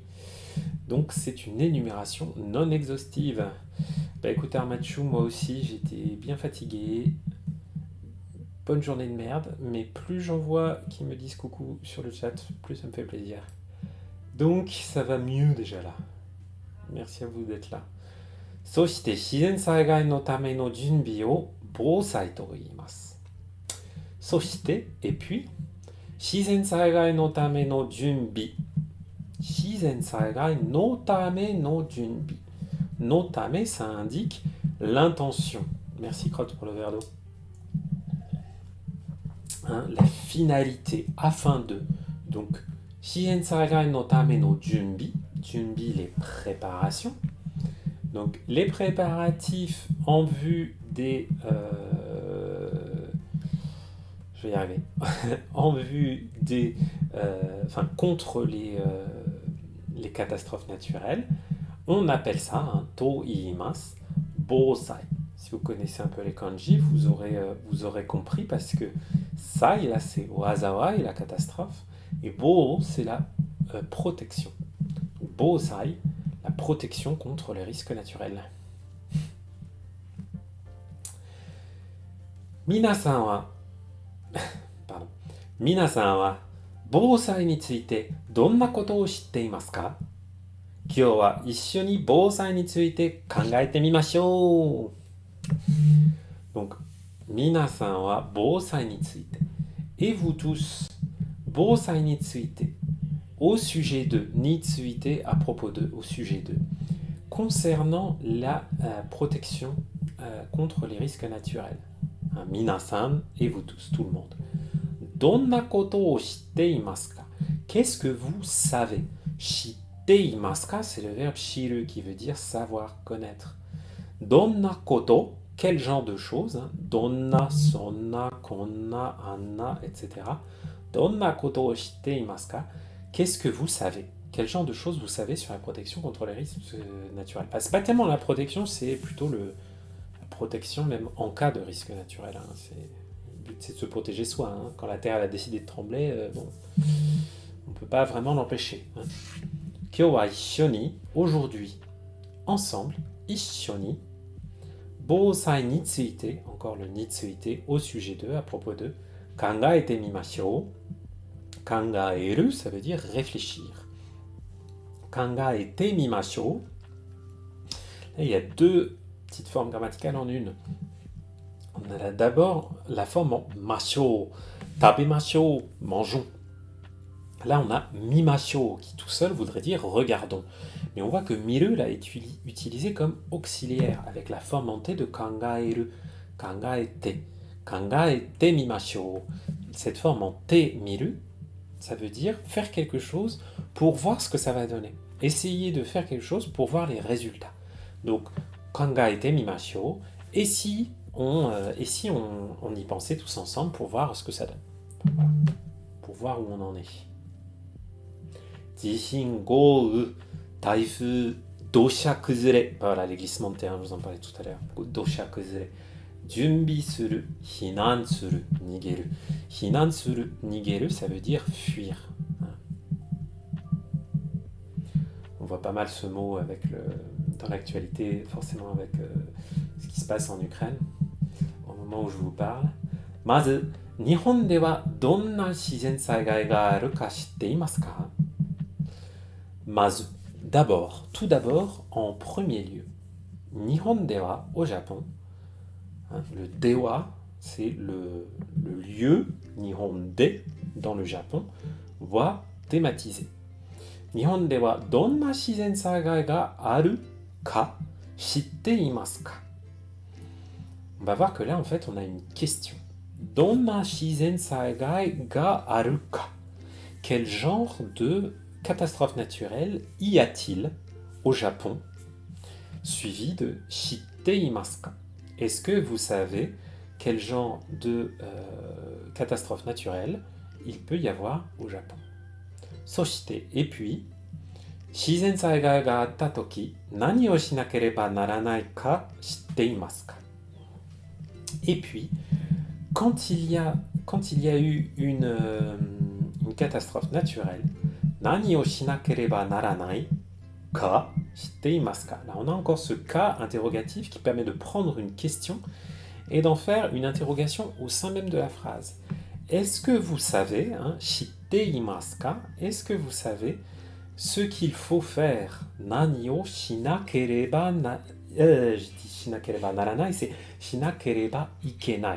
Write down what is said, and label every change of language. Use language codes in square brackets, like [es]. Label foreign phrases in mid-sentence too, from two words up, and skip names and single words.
[fr] Donc c'est une énumération non exhaustive. Bah écoute Armachu, moi aussi j'étais bien fatigué. Bonne journée de merde, mais plus j'en vois qui me disent coucou sur le chat, plus ça me fait plaisir. Donc ça va mieux déjà là. Merci à vous d'être là. [ja] そして自然災害のための準備を防災と言います。 [fr] そして、et puis, [ja] 自然災害のための準備。自然災害のための準備。のため, [fr] ça indique l'intention. Merci Crotte pour le verre d'eau. La finalité, afin de. Donc, [ja] 自然災害のための準備. Junbi, [fr] les préparations. Donc, les préparatifs en vue des... je vais y arriver. En vue des... Enfin, contre les catastrophes naturelles. On appelle ça [ja] と言います防災. [fr] Si vous connaissez un peu les kanji, vous aurez compris parce que sai, là, c'est wazawa et la catastrophe. Et bo, c'est la protection. Bōsai, la protection contre les risques naturels. [ja] 皆さんは, pardon. 皆さんは、防災について、どんなことを知っていますか? 今日は一緒に防災について考えてみましょう。Donc, 皆さんは防災について。 [fr] Et vous tous, [ja] 防災について。 [fr] Au sujet de, について à propos de, au sujet de. Concernant la protection contre les risques naturels. 皆さん et vous tous, tout le monde. [ja] どんなことを知っていますか? [fr] Qu'est-ce que vous savez? [ja] 知っていますか, [fr] c'est le verbe shiru qui veut dire savoir, connaître. [ja] どんなこと, [fr] quel genre de choses? [ja] どんな、そんな、こんな、あんな、etc. どんなことをしています? [fr] Qu'est-ce que vous savez? Quel genre de choses vous savez sur la protection contre les risques naturels? C'est pas tellement la protection, c'est plutôt la protection même en cas de risque naturel. Le but c'est de se protéger soi. Quand la Terre a décidé de trembler, bon, on peut pas vraiment l'empêcher. [ja] 今日は一緒に, [fr] aujourd'hui, ensemble, [ja] 一緒に、防災について, [fr] encore le [ja] について, [fr] au sujet de, à propos de, [ja] 考えてみましょう. Kangaeru, [fr] ça veut dire réfléchir. [ja] 考えてみましょう. [fr] Là, il y a deux petites formes grammaticales en une. On a d'abord la forme en [ja] ましょう、食べましょう, [fr] mangeons. Là, on a mimashou, qui tout seul voudrait dire regardons. Mais on voit que miru là est utilisé comme auxiliaire, avec la forme en T de [ja] 考える、考えて、考えてみましょう. [fr] Cette forme en T miru, ça veut dire faire quelque chose pour voir ce que ça va donner. Essayer de faire quelque chose pour voir les résultats. Donc, [ja] 考えてみましょう, [fr] et si on y pensait tous ensemble pour voir ce que ça donne. Voilà. Pour voir où on en est. [ja] 地震、豪雨、台風、土砂崩れ. [fr] Voilà, les glissements de terrain, je vous en parlais tout à l'heure. [ja] 土砂崩れ. 準備する、避難する、逃げる. 避難する、逃げる, [fr] ça veut dire fuir. voit pas mal ce mot dans l'actualité, forcément avec ce qui se passe en Ukraine, au moment où je vous parle. [ja] まず、日本ではどんな自然災害があるか知っていますか？ [fr] まず、tout d'abord, en premier lieu. [ja] 日本では [fr] au Japon. Hein, le dewa, c'est le lieu, [ja] 日本で, [fr] dans le Japon, voit thématisé. [ja] 日本ではどんな自然災害があるか知っていますか? [fr] On va voir que là, en fait, on a une question. [ja] どんな自然災害があるか? [fr] Quel genre de catastrophe naturelle y a-t-il au Japon? Suivi de [ja] 知っていますか? [fr] Est-ce que vous savez quel genre de catastrophe naturelle il peut y avoir au Japon? Soshite, et puis, [ja] 自然災害があった時、何をしなければならないか知っていますか? [fr] Et puis, quand il y a eu une catastrophe naturelle, [ja] 何をしなければならないか知っていますか? [fr] Là, on a encore ce ka interrogatif qui permet de prendre une question et d'en faire une interrogation au sein même de la phrase. Est-ce que vous savez, [ja] 知っていますか? [fr] Est-ce que vous savez ce qu'il faut faire? [ja] 何をしなければならない、c'est しなければいけない.